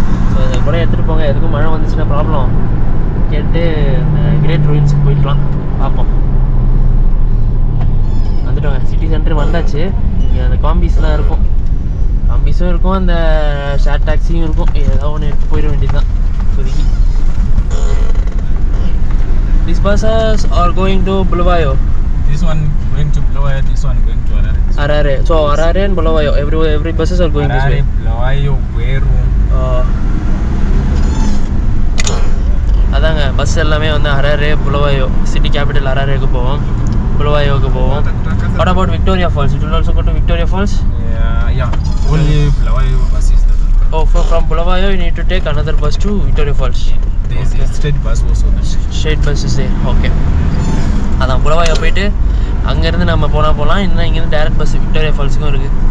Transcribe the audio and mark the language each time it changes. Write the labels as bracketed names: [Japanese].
[Tamil] So அந்த குடையை எடுத்துகிட்டு போங்க, எதுக்கும் மழை வந்துச்சுன்னா ப்ராப்ளம் கேட்டு அந்த கிரேட் ரூயின்ஸுக்கு போயிடலாம். பார்ப்போம். வந்துட்டோங்க, சிட்டி சென்டர் வந்தாச்சு. இங்கே அந்த காம்பிஸ்லாம் இருக்கும், காம்பிஸும் இருக்கும், அந்த ஷேர் டாக்ஸியும் இருக்கும். ஏதாவது ஒன்று எடுத்து போயிட வேண்டியது தான் இப்போதைக்கு. [English] These buses are going to Bulawayo. This one going to Bulawayo, this one going to Harare. Harare. So Harare and Bulawayo, every buses are going Harare, this way. Bulawayo, Weru. [Tamil] அதாங்க bus எல்லாமே வந்து Harare, Bulawayo, city capital ஹராரேக்கு போவோம், புலவாயோக்கு போவோம். [English] What about Victoria Falls? It will also go to Victoria Falls? Yeah. Only Bulawayo bus is there. Oh, from Bulawayo you need to take another bus to Victoria Falls. There is a straight bus also. Straight bus is there. Okay. [Tamil] அதான் Bulawayo போயிட்டு அங்கேருந்து நம்ம போகலாம். இன்னும் இங்கேருந்து direct bus Victoria ஃபால்ஸுக்கும் இருக்குது.